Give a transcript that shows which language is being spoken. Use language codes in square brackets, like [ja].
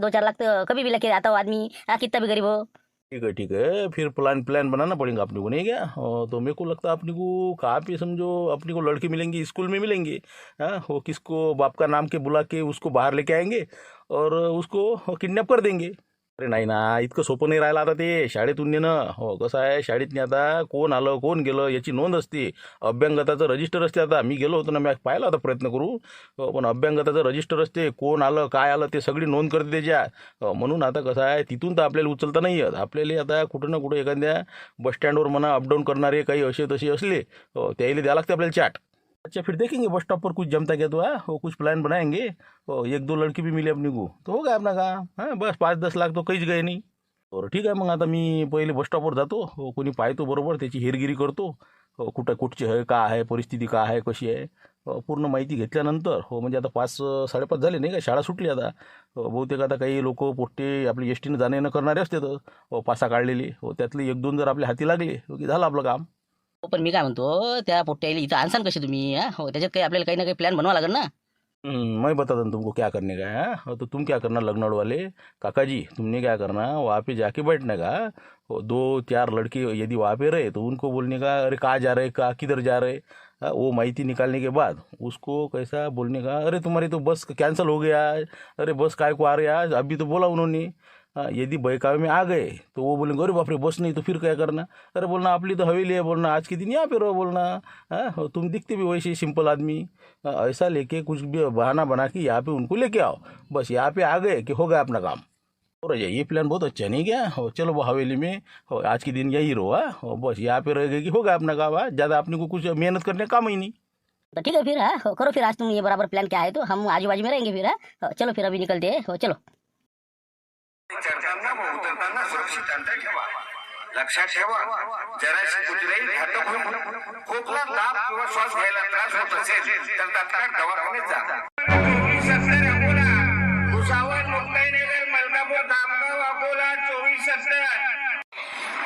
[hi] 2-4 लाख तो कभी भी लेके आता हो आदमी, कितना भी गरीब हो। ठीक है, फिर प्लान बनाना पड़ेगा अपने को, नहीं क्या? तो मेरे को लगता है अपने को कहाँ पे समझो अपने को लड़के मिलेंगे, स्कूल में मिलेंगे। वो किसको बाप का नाम के बुला के उसको बाहर लेके आएंगे और उसको किडनॅप कर देंगे। [mr] अरे नाही ना, इतकं सोपं नाही राहिलं आता ते शाळेतून नेणं. हो कसं आहे, शाळेत आता कोण आलं कोण गेलं याची नोंद असते. अभ्यंगताचं रजिस्टर असते. आता मी गेलो होतो ना, मी पाहिला होता प्रयत्न करू. पण अभ्यंगताचं रजिस्टर असते, कोण आलं काय आलं ते सगळी नोंद करते त्याच्यात. म्हणून आता कसं आहे, तिथून तर आपल्याला उचलता नाही येत. आपल्याला आता कुठं ना कुठं एखाद्या बसस्टँडवर म्हणा अपडाऊन करणारे काही असे तसे असले त्याला द्यावं लागते आपल्याला चाट. [hi] अच्छा फिर देखेंगे बस स्टॉप पर कुछ जमता क्या तो वो कुछ प्लान बनाएंगे. एक दो लड़की भी मिले अपने को तो हो गया अपना काम. [mr] बस 5-10 लाख तो काहीच गए नाही. बरं ठीक आहे, मग आता मी पहिले बस स्टॉपवर जातो. कोणी पाहतो बरोबर, त्याची हेरगिरी करतो. कुठं कुठची आहे, का आहे परिस्थिती, का आहे कशी आहे, पूर्ण माहिती घेतल्यानंतर म्हणजे आता 5-5:30 झाले नाही का, शाळा सुटली आता. बहुतेक आता काही लोक पोट्टे आपली एस टीनं जाणं येणं करणारे असते तर पासा काढलेले. त्यातले 1-2 जर आपल्या हाती लागले की झालं आपलं काम. पण मी काय म्हणतो, त्या पोट्ट्याला इथं आणसान कसे तुम्ही? त्याच्यात काही आपल्याला काही ना काही प्लॅन बनवा लागेल ना. [hi] मैं बताता हूँ तुमको क्या करने का है. तो तुम क्या करना लखनऊ वाले काका जी, तुमने क्या करना वहाँ पे जाके बैठने का. 2-4 लड़के यदि वहाँ पे रहे तो उनको बोलने का अरे कहाँ जा रहे, कहाँ किधर जा रहे. वो माहिती निकालने के बाद उसको कैसा बोलने का, अरे तुम्हारी तो बस कैंसिल हो गया. अरे बस काय को आ रहे आज, अभी तो बोला उन्होंने. यदि बहकावे में आ गए तो वो बोलेंगे अरे बाप रे बस नहीं तो फिर क्या करना. अरे बोलना आपली तो हवेली है, बोलना आज के दिन यहाँ पे रहो बोलना. तुम दिखते भी वैसे सिंपल आदमी. ऐसा लेके कुछ भी बहाना बना के यहाँ पे उनको लेके आओ. बस यहाँ पे आ गए कि हो गया अपना काम. और ये प्लान बहुत अच्छा नहीं क्या. चलो वो हवेली में आज के दिन यही रहो. बस यहाँ पे रह गए कि हो गया अपना काम. ज़्यादा अपने को कुछ मेहनत करने का काम ही नहीं. तो ठीक है फिर करो फिर आज तुम ये बराबर प्लान क्या है तो हम आजू बाजू में रहेंगे फिर. चलो फिर अभी निकलते हैं. चलो [mr] चढताना व उतरताना सुरक्षित अंतर ठेवा. लक्षात ठेवा, जराशी कुठल्याही घातक होऊन खोकला, ताप किंवा श्वास घ्यायला त्रास होत असेल तर तात्काळ दवाखान्यात जा. 24/70 अकोला, भुसावळ, मुक्ताईनगर, मलकापूर, धामगाव, अकोला 24/70.